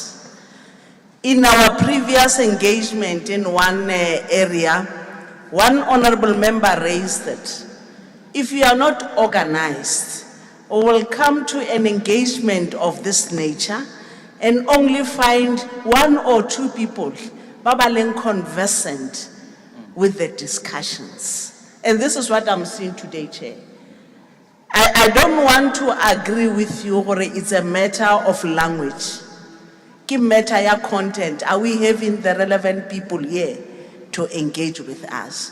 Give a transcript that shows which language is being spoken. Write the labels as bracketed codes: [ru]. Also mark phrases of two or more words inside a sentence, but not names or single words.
[en] In our previous engagement in one area, one honorable member raised that if you are not organized, or will come to an engagement of this nature and only find one or two people [tn] ba ba leng [en] conversant with the discussions. And this is what I'm seeing today, Chair. I don't want to agree with you, gore it's a matter of language. [tn] Ki matter ya content. [en] Are we having the relevant people here to engage with us?